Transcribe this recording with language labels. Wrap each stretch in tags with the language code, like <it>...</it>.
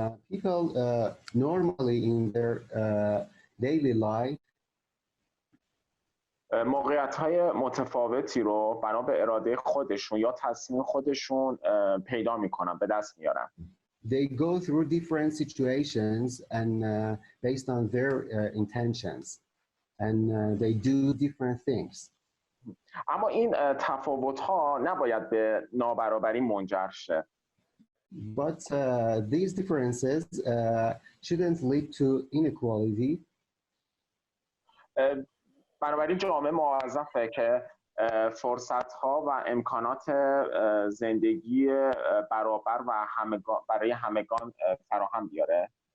<en>people normally in their daily life</en> <fa>موقعیت‌های متفاوتی رو بنا به اراده خودشون یا تصمیم خودشون پیدا می‌کنن، به دست میارن.</fa> <en>They go through different situations and based on their intentions and they do different things.</en> <fa>اما این تفاوت‌ها نباید به نابرابری منجر شه.</fa> <en>But these differences shouldn't lead to inequality.</en> <fa>بنابراین جامعه موظفه که فرصت‌ها و امکانات زندگی برابر و برای همگان فراهم بیاره.</fa>